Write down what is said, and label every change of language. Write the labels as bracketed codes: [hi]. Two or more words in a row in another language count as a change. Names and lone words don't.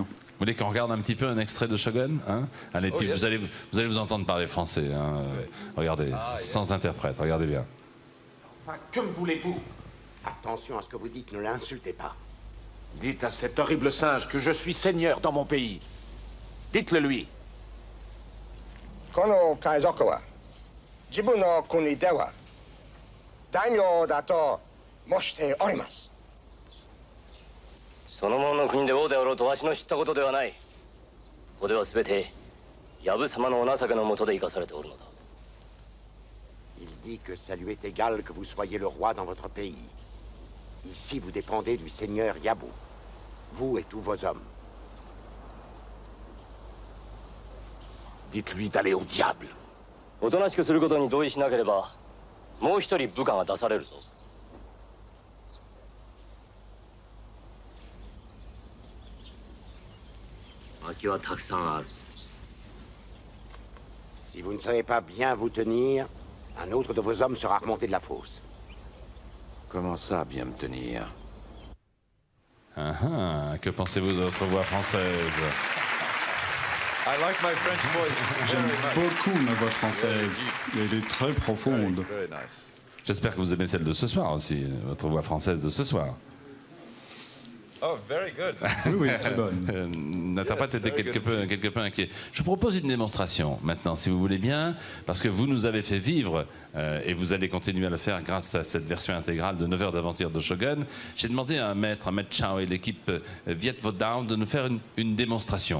[fr] Vous voulez qu'on regarde un petit peu un extrait de Shogun, hein? Allez, puis vous allez vous entendre parler français. Hein? Regardez, sans interprète, regardez bien. Enfin, que me voulez-vous? Attention à ce que vous dites, ne l'insultez pas. Dites à cet horrible singe que je suis seigneur dans mon pays. Dites-le lui. [ja] この海賊は自分の国では大名だと申しております。その者の国で王であろうとわしの知ったことではない。ここでは全て藪様のお情けのもとで生かされておるのだ。 [fr] Il dit que ça lui est égal que vous soyez le roi dans votre pays. Ici, vous dépendez du seigneur Yabou, vous et tous vos hommes. Dites-lui d'aller au diable. [ja] おとなしくすることに同意しなければ、もう一人部下が出されるぞ。空きはたくさんある。 [fr] Si vous ne savez pas bien vous tenir, un autre de vos hommes sera remonté de la fosse. Comment ça, bien me tenir? Que pensez-vous de votre voix française? [en] I like my French voice very much. [fr] J'aime beaucoup ma voix française. Elle est très profonde. [en] Very nice. [fr] J'espère que vous aimez celle de ce soir aussi, votre voix française de ce soir. [en] Oh, very good. [fr] Oui, très bonne. L'interprète était quelque peu inquiet. Je vous propose une démonstration maintenant, si vous voulez bien, parce que vous nous avez fait vivre, et vous allez continuer à le faire grâce à cette version intégrale de 9 heures d'aventure de Shogun. J'ai demandé à Maître Chao et l'équipe Viet Vo Dao de nous faire une démonstration.